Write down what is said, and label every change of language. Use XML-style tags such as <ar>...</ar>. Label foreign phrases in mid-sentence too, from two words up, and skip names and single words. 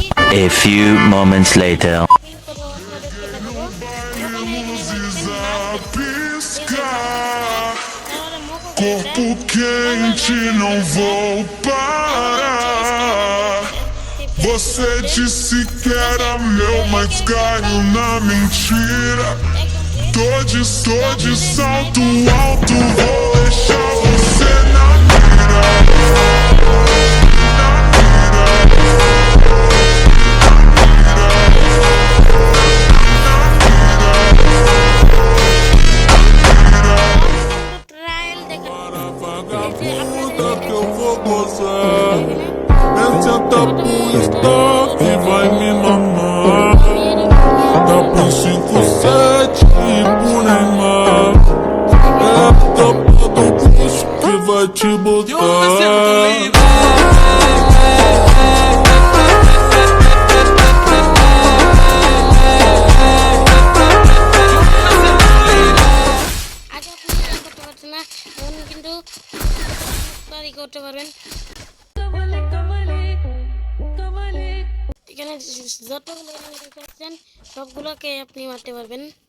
<en>A few moments later.</en> <bn>আপনাদেরকে দেখাবো ওখানে এখানে দেখবেন নাচ দেখতে তাহলে মুখ</bn> <pt>Corpo quente, não vou parar. Você disse que era meu, mas caiu na mentira. Tô de salto alto, vou deixar você na mira.</pt> <bn>ট্রায়াল দেখা</bn> <pt>Vagabunda que eu vou gozar. Vem sentar pro stop e vai me mamar. Dá pro 5-7 e pro Neymar. É a tapa do bucho que vai te botar.</pt> <bn>আগে আপনি করতে পারছেন না এখন কিন্তু করতে পারবেন এখানে যতগুলো দেখতে পাচ্ছেন সবগুলোকে আপনি মারতে পারবেন।</bn>